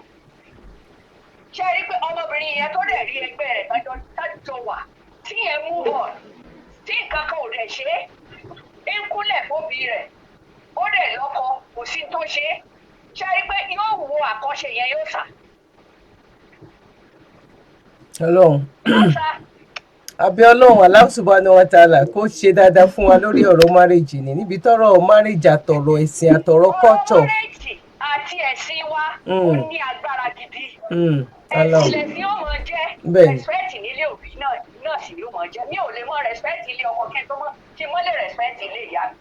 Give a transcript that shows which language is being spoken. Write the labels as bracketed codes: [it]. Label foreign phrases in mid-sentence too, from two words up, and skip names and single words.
[yo] Ṣé rí pé ọmọbìnrin yẹn tó dẹ̀ rí ẹgbẹ́ rẹ̀ tájọ wà tí yẹn mú bọ̀ tí nǹkan kan ò dẹ̀ ṣe é ń kúnlẹ̀ fóbi rẹ̀ ó dẹ̀ lọ́kọ kò sí tó ṣe é. Ṣé rí pé yóò wo àkọ́ṣe yẹn yóò sà. Ọlọ́run àbí Ọlọ́run [ar] الله سبحانه وتعالى [yo] kó ṣe dáadáa fún wa lórí ọ̀rọ̀ márèjì ni níbi tọ́rọ̀ márèjì àtọ̀rọ̀ ẹ̀sìn àtọ̀rọ̀ kọ́tọ̀. Ọ̀rọ̀ márèjì àti ẹ̀sìn wa ó ní agbára gidi. Ẹ̀sìn lẹ̀sìn ó mọ jẹ́ respect nílé òbí náà náà sì ló mọ̀ jẹ́ mi ò lè mọ respect ilé ọkọ kí n mọ́ lè respect ilé ìyá mi.